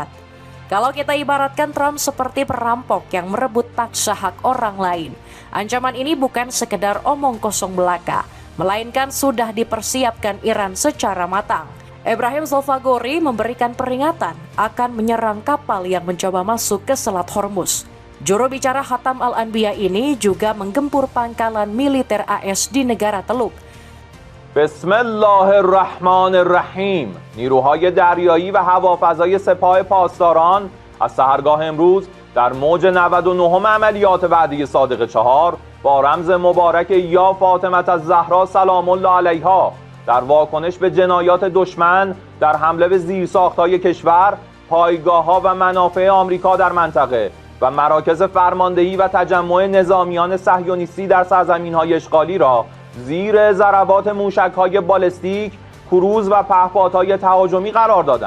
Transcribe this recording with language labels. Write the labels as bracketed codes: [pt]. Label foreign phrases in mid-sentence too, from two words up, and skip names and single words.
[id] Kalau kita ibaratkan Trump seperti perampok yang merebut paksa hak orang lain, ancaman ini bukan sekedar omong kosong belaka, melainkan sudah dipersiapkan Iran secara matang. Ebrahim Zolfagori memberikan peringatan akan menyerang kapal yang mencoba masuk ke Selat Hormuz. Juru bicara Khatam Al-Anbiya ini juga menggempur pangkalan militer AS di negara Teluk. [ar] بسم الله الرحمن الرحیم. [fa] نیروهای دریایی و هوافضای سپاه پاسداران از سحرگاه امروز در موج 99 عملیات وعده صادق 4 با رمز مبارک یا فاطمه الزهرا سلام الله علیها در واکنش به جنایات دشمن در حمله به زیرساخت‌های کشور، پایگاه‌ها و منافع آمریکا در منطقه و مراکز فرماندهی و تجمع نظامیان صهیونیستی در سرزمین‌های اشغالی را زیر ضربات موشک‌های بالستیک، کروز و پهپادهای تهاجمی قرار دادند.